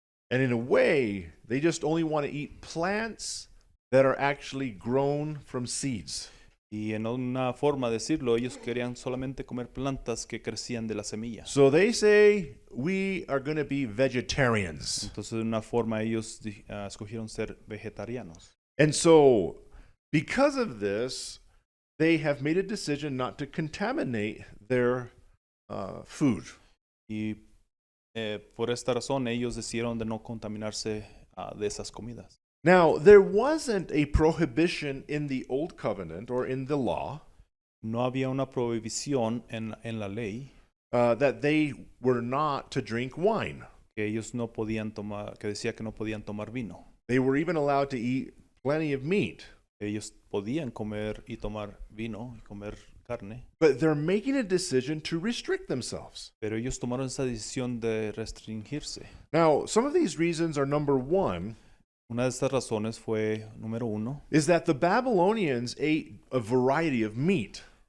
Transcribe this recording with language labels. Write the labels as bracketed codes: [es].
[en] And in a way, they just only want to eat plants that are actually grown from seeds. [es] Y en una forma de decirlo, ellos querían solamente comer plantas que crecían de la semilla. [en] So they say, we are going to be vegetarians. [es] Entonces, de una forma, ellos escogieron ser vegetarianos. [en] And so, because of this, they have made a decision not to contaminate their food. [es] Y por esta razón, ellos decidieron de no contaminarse de esas comidas. [en] Now, there wasn't a prohibition in the Old Covenant or in the law [es] No había una prohibición en la ley [en] that they were not to drink wine. [es] que ellos no podían tomar, que decía que no podían tomar vino. [en] They were even allowed to eat plenty of meat. [es] Ellos podían comer y tomar vino y comer carne, [en] But they're making a decision to restrict themselves. [es] pero ellos tomaron esa decisión de restringirse. [en] Now, some of these reasons are number one, [es] Una de estas razones fue, número uno, [en] is that the Babylonians ate a variety of meat.